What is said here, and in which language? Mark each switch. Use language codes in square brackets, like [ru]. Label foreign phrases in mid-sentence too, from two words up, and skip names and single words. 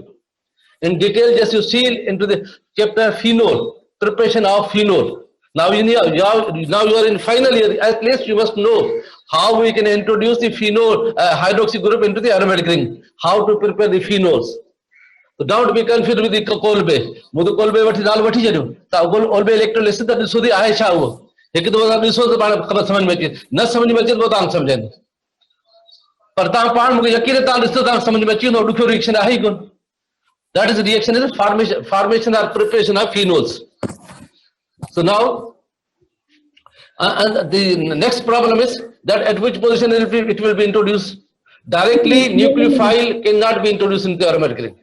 [en] In detail, just you see into the chapter phenol, preparation of phenol. Now you are in final year. At least you must know how we can introduce the phenol hydroxy group into the aromatic ring. How to prepare the phenols. So don't be confused with the Kolbe. [sd] मुझे Kolbe वठी नाल वठी जॾियो त Kolbe इलेक्ट्रोलिसिस त ॾिसो थी आहे छा उहो हिकु दफ़ो ॾिसो त पाण ख़बर समझ में अचे न समझ में अचे त तव्हां सम्झाईंदो पर तव्हां पाण मूंखे यकीन तव्हां ॾिसो तव्हां समझ में अची वेंदो ॾुखियो रिएक्शन आहे ई कोन [en] that is reaction is formation or preparation of phenols. So now and the next problem is that at which position it will be introduced. Directly nucleophile cannot be introduced into the aromatic ring.